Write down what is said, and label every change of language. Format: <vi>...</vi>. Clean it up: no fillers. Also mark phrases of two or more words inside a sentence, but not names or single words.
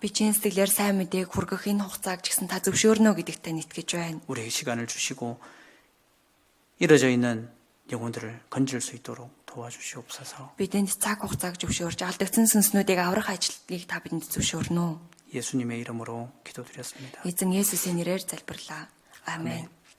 <mn>Би чин сэтгэлээр сайн мэдээг хүргэх энэ хугацааг ч гэсэн та зөвшөөрнө гэдэгтээ итгэж байна.</mn> <ko>우리에게 시간을 주시고 이뤄져 있는 영혼들을 건질 수 있도록 도와주시옵소서.</ko> <mn>Бидэнд цаг хугацааг зөвшөөрж алдагдсан сүнснүүдийг аврах ажлыг та бидэнд зөвшөөрнө үү?</mn> <ko>예수님의 이름으로 기도드렸습니다.</ko> <mn>Эзэн Есүсийн нэрээр залбирлаа. Амен.</mn>